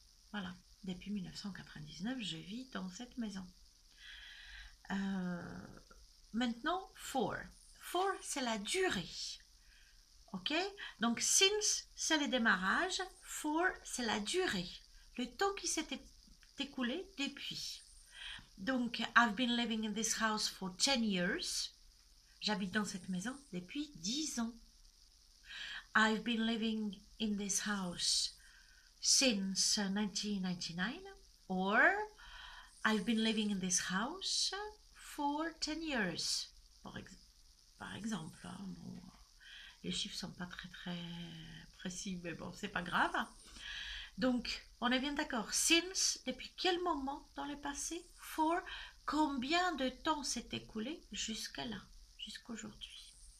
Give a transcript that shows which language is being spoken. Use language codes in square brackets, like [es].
[fr] Voilà, depuis 1999, je vis dans cette maison. Maintenant, for. For, c'est la durée. Ok? Donc, since, c'est le démarrage. For, c'est la durée. Le temps qui s'est écoulé depuis. [en] Donc, I've been living in this house for 10 years. [fr] J'habite dans cette maison depuis 10 ans. [en] I've been living in this house since 1999. Or, I've been living in this house for 10 years. [fr] Par exemple. Bon, les chiffres ne sont pas très précis, mais bon, c'est pas grave. Donc, on est bien d'accord. Since, depuis quel moment dans le passé? For, combien de temps s'est écoulé jusqu'à là, jusqu'aujourd'hui?